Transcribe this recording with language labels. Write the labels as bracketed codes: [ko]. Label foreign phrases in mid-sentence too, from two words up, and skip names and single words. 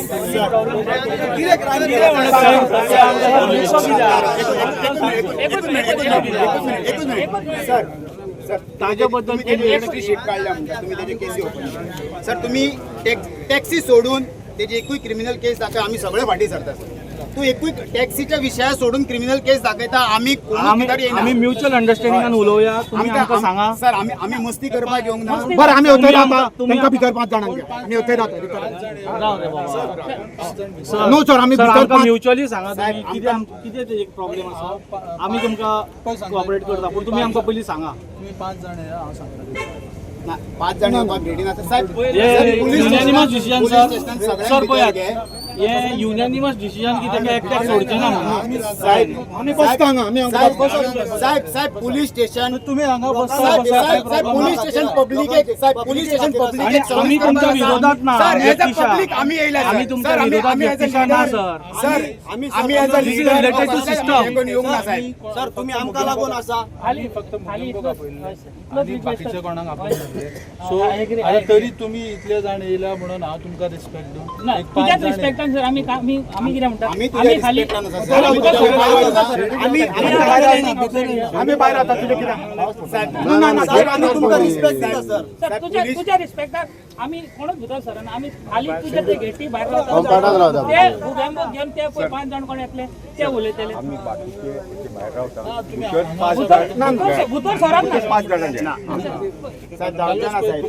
[kok] सर ताजे बद्दल शीट काढल्या म्हणटा तुम्ही त्याची केसी ओपन सर तुम्ही टॅक्सी सोडून तेजी एकूय [en] criminal case [kok] दाखय आमी सगळे फाटी सरता सर. तू एकूय टॅक्सीच्या विशया सोडून [en] criminal case [kok] दाखयता आमी आम्ही [en] mutual understanding [kok] उलोवया. तुम्ही आमकां सांगा सर आम्ही मस्ती करपाक येवंक ना. [mr] बरं आम्ही होते तुम्ही- [kok] तुमच्या भितर 5 जाणांक घ्या. [mr] आम्ही होते [kok] राव रे बाबा. [en] no sir आम्ही [kok] सर भितर आमकां 5 म्युच्युअली सांगा तुम्ही कितें तेजे प्रॉब्लेम आसा. आमी तुमकां कोऑपरेट करता पूण तुमी आमकां पयलीं सांगा. ना, 5 जाण येवपाक रेडी ना साहेब. [en] unanimous decision sir [kok] सगळ्यांक सर भितर पळयात घे. हे [en] unanimous decision [kok] की तेका एकट्याक सोडचें ना म्हणून. साहेब आम्ही बसता हांगा आम्ही हांगा साहेब [en] police station [kok] तुम्ही हांगा [en] saheb police station public police station public [kok] आम्ही तुमच्या विरोधात ना. [en] sir as a [mr] व्यक्तिशः. [kok] पब्लिक आम्ही येयला आम्ही तुमच्या विरोधात व्यक्तिशः ना सर. सर आम्ही [en] as a This is related to system. [kok] येऊंक ना साहेब. सर तुम्ही आमकां लागून आसा. बाकीच्या कोणाक आपले सो आता तरी तुम्ही इतले जाण येयला म्हणून हांव तुमकां रिस्पेक्ट दिवं. तुझ्याच रिस्पेक्टान सर आम्ही कितें म्हणटा आम्ही तुझ्या खाली रिस्पेक्टान आसा, सर. आम्ही बाहेर आता तुझे किती आम्ही तुमकां रिस्पेक्ट दिता सर. सर तुझ्या रिस्पेक्टान आम्ही कोणच भितर सर आम्ही खाली तुझ्या ते गेटी भायर रावता. ते उद्यान घेवन ते पळय 5 जाण कोण येतले ते उलयतले भितर सरात ना 5 जाणांचे साहेब जावचे ना साहेब.